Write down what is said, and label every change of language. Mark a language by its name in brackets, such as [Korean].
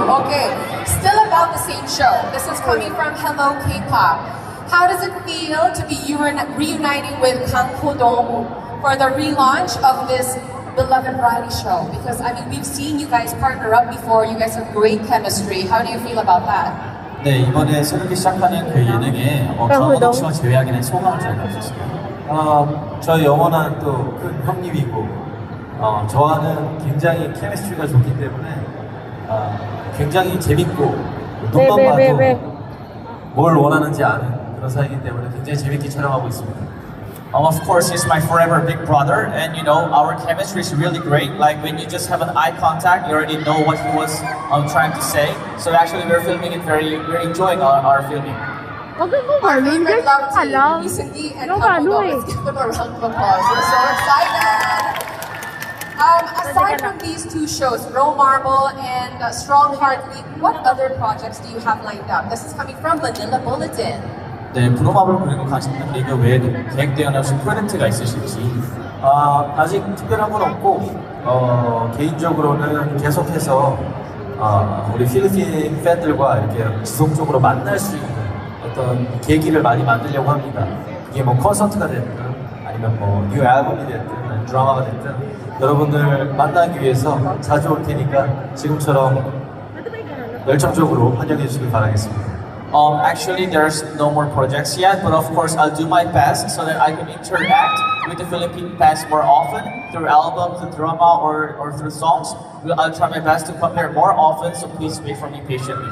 [English] Okay, still about the same show. This is coming from Hello K-pop. How does it feel to be reuniting with Kang Ho-dong for the relaunch of this beloved variety show? Because I mean, we've seen you guys partner up before. You guys have great chemistry. How do you feel about that? [Korean] 네, 이번에 새롭게 시작하는 그 예능에 강호동 씨와 제외하게 된 소감을 저희가 주셨습니다. 저희 영원한 또 큰 형님이고 저와는 굉장히 케미스트리가 좋기 때문에 굉장히 재밌고 눈만 봐도 뭘 원하는지 아는 그런 사이기 때문에 굉장히 재밌게 촬영하고 있습니다. [English] Of course, he's my forever big brother, and you know our chemistry is really great. Like when you just have an eye contact, you already know what he was trying to say. So actually, we're filming it we're enjoying our filming. Our favorite love team, recently, and Kang Ho-dong. Let's give them a round of applause. We're so excited. Aside from these two shows, Bro Marble and Strong Heart League, what other projects do you have lined up? This is coming from Manila Bulletin. [Korean] 네, 브로마블 그리고 강신장 리그 외에도 계획되어 혹시 프로젝트가 있으실지? 아직 특별한 건 없고 개인적으로는 계속해서 우리 필리핀 팬들과 이렇게 지속적으로 만날 수 있는 어떤 계기를 많이 만들려고 합니다. 그게 뭐 콘서트가 됐든 아니면 뭐 뉴 앨범이 됐든 드라마가 됐든 여러분들 만나기 위해서 자주 올 테니까 지금처럼 열정적으로 환영해 주시길 바라겠습니다. [English] Actually, there's no more projects yet, but of course, I'll do my best so that I can interact with the Philippine fans more often through albums, through drama, or through songs. I'll try my best to come here more often, so please wait for me patiently.